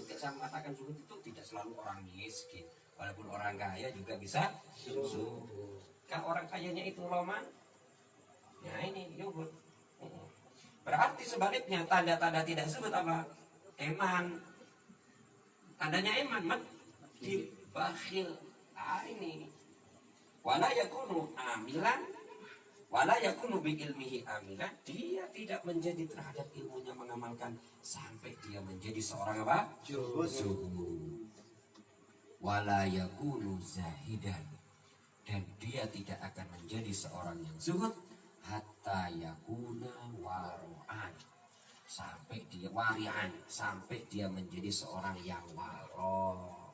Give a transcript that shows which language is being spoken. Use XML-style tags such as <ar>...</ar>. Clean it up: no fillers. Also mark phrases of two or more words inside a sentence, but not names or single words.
<id>Saya mengatakan zuhud itu tidak selalu orang miskin. Walaupun orang kaya juga bisa zuhud. Kalau orang kayanya itu roman, ya ini zuhud. Berarti sebaliknya tanda-tanda tidak zuhud apa? Eman. Tandanya eman, bakhil. Ini.</id> <ar>ولا يكون عاملا، ولا يكون بعلمه عاملا,</ar> <id>dia tidak menjadi terhadap ilmunya mengamalkan sampai dia menjadi seorang apa? Zuhud.</id> <ar>ولا يكون زاهدا,</ar> <id>dan dia tidak akan menjadi seorang yang zuhud</id> <ar>حتى يكون ورعا,</ar> <id>sampai dia wari'an, sampai dia menjadi seorang yang waro.</id>